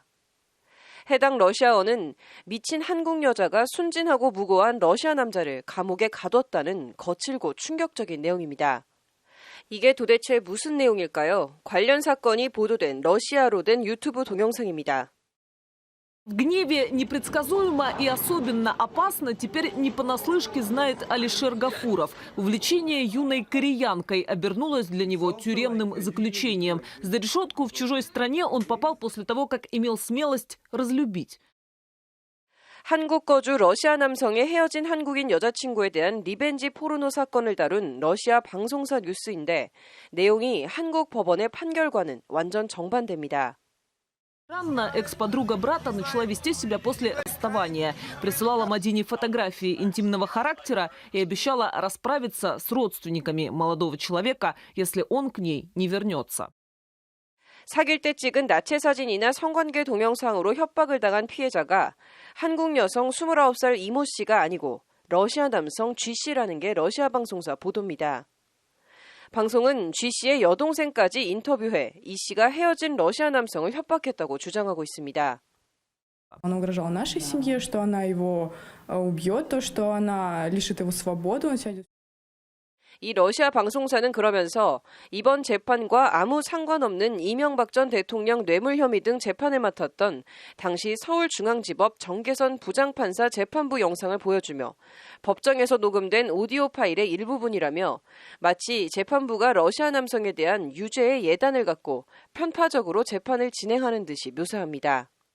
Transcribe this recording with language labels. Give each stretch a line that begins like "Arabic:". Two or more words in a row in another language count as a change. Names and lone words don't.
Korean: 해당 러시아어는 미친 한국 여자가 순진하고 무고한 러시아 남자를 감옥에 가뒀다는 거칠고 충격적인 내용입니다. 이게 도대체 무슨 내용일까요? 관련 사건이 보도된 러시아로 된 유튜브 동영상입니다.
Russian: В гневе непредсказуемо и особенно опасно теперь не понаслышке знает Алишер Гафуров. Увлечение юной кореянкой обернулось для него тюремным заключением. За решетку в чужой стране он попал после того, как имел смелость разлюбить.
Korean: 한국 거주 러시아 남성의 헤어진 한국인 여자친구에 대한 리벤지 포르노 사건을 다룬 러시아 방송사 뉴스인데 내용이 한국 법원의 판결과는 완전 정반대입니다.
Russian: Странно, экс-подруга брата начала вести себя после расставания. Присылала Мадине фотографии интимного характера и обещала расправиться с родственниками молодого человека, если он к ней не вернется.
Korean: 사귈 때 찍은 나체 사진이나 성관계 동영상으로 협박을 당한 피해자가 한국 여성 29살 이모 씨가 아니고 러시아 남성 G씨라는 게 러시아 방송사 보도입니다. 방송은 G씨의 여동생까지 인터뷰해 이 씨가 헤어진 러시아 남성을 협박했다고 주장하고 있습니다.
Russian: Она угрожала нашей семье, что она его убьет, то, что она лишит его свободы, он сядет.
Korean: 이 러시아 방송사는 그러면서 이번 재판과 아무 상관없는 이명박 전 대통령 뇌물 혐의 등 재판을 맡았던 당시 서울중앙지법 정계선 부장판사 재판부 영상을 보여주며 법정에서 녹음된 오디오 파일의 일부분이라며 마치 재판부가 러시아 남성에 대한 유죄의 예단을 갖고 편파적으로 재판을 진행하는 듯이 묘사합니다.